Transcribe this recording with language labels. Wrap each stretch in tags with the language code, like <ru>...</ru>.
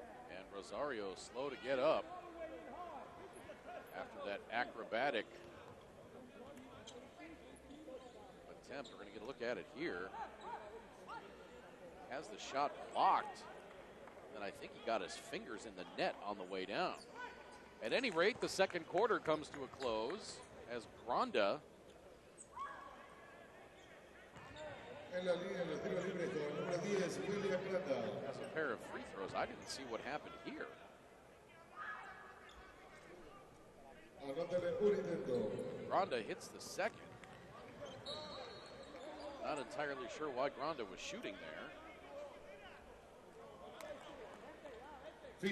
<en>And Rosario slow to get up after that acrobatic attempt. We're going to get a look at it here. Has the shot blocked. And I think he got his fingers in the net on the way down. At any rate, the second quarter comes to a close as Granda</en> <es>En la línea de los tiros libres con el número 10, William Plata.</es> <en>has a pair of free throws. I didn't see what happened here.</en> <es>A Anótele un intento.</es> <en>Granda hits the second. Not entirely sure why Granda was shooting there.</en>